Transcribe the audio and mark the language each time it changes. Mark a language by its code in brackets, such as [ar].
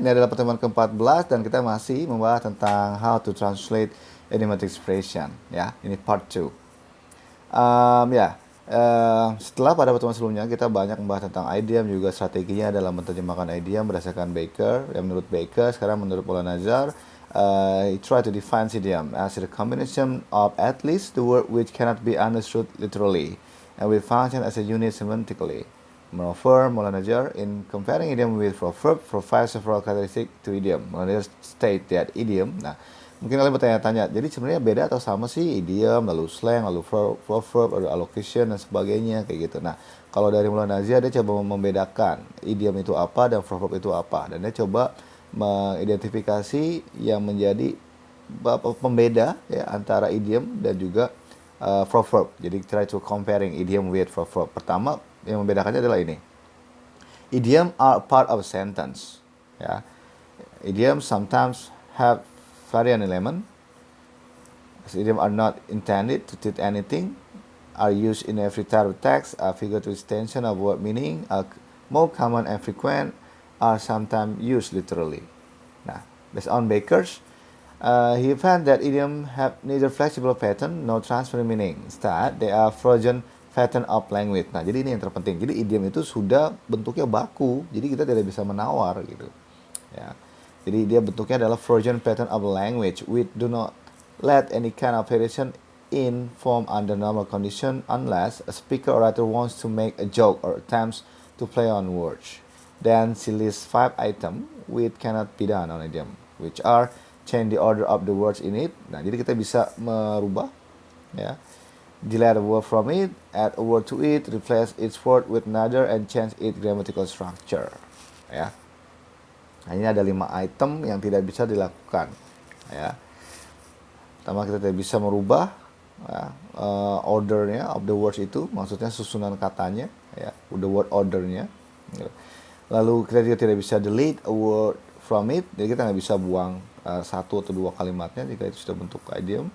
[id] Ini adalah pertemuan ke-14 dan kita masih membahas tentang [en] how to translate idiomatic expression. [id] Ya, ini part 2. Ya, setelah pada pertemuan sebelumnya kita banyak membahas tentang idiom juga strateginya dalam menerjemahkan idiom berdasarkan Baker. Yang menurut Baker, sekarang menurut Paul Nazar, [en] he try to define idiom as a combination of at least the word which cannot be understood literally and will function as a unit semantically. Moreover, Molanger, in comparing idiom with proverb, provides several characteristics to idiom. [id] Molanger [en] state that idiom, [id] nah, mungkin kalian bertanya-tanya, jadi sebenarnya beda atau sama sih idiom, lalu slang, lalu proverb, lalu allocation, dan sebagainya, kayak gitu. Nah, kalau dari Molanger, dia coba membedakan idiom itu apa dan proverb itu apa. Dan dia coba mengidentifikasi yang menjadi pembeda ya, antara idiom dan juga proverb. Jadi [en] try to comparing idiom with proverb. [id] Pertama yang membedakannya adalah ini. [en] Idiom are part of a sentence. [id] Ya. [en] Idioms sometimes have variant element. Idioms are not intended to teach anything. Are used in every type of text. A figurative extension of word meaning. Are more common and frequent. Are sometimes used literally. [id] Nah, [en] based on Baker's, he found that idioms have neither flexible pattern nor transferring meaning. Instead, they are frozen pattern of language. [id] Nah, jadi ini yang terpenting. Jadi idiom itu sudah bentuknya baku, jadi kita tidak bisa menawar gitu. Ya. Jadi dia bentuknya adalah [en] frozen pattern of language. We do not let any kind of variation in form under normal condition unless a speaker or writer wants to make a joke or attempts to play on words. Then she lists 5 items which cannot be done on idiom, which are change the order of the words in it. [id] Nah, jadi kita bisa merubah ya. [en] Delete a word from it, add a word to it, replace its word with another, and change its grammatical structure. Ya. [id] Nah, ini ada 5 item yang tidak bisa dilakukan. Ya. Pertama, kita tidak bisa merubah ya, ordernya [en] of the words [id] itu, maksudnya susunan katanya, ya, the word ordernya. Lalu kita juga tidak bisa [en] delete a word from it, [id] jadi kita nggak bisa buang satu atau dua kalimatnya jika itu sudah bentuk idiom.